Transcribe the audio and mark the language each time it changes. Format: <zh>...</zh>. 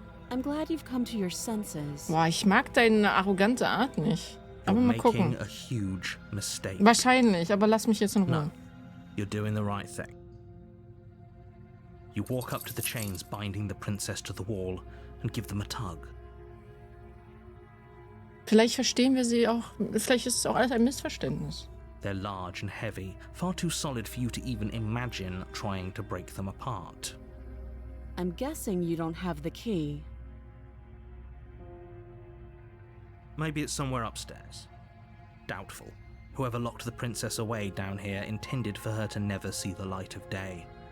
<en>I'm glad you've come to your senses.</en> <de>Boah, ich mag deine arrogante Art nicht. Aber</de> <en>You're</en> <de>mal gucken.</de> <en>making a huge mistake.</en> <de>Wahrscheinlich, aber lass mich jetzt in Ruhe.</de> <en>No, you're doing the right thing. You walk up to the chains binding the princess to the wall and give them a tug.</en> <de>Vielleicht verstehen wir sie auch. Vielleicht ist es auch alles ein Missverständnis.</de> <en>They're large and heavy, far too solid for you to even imagine trying to break them apart. I'm guessing you don't have the key. Maybe it's somewhere upstairs. Doubtful. Whoever locked the princess away down here intended for her to never see the light of day.</en>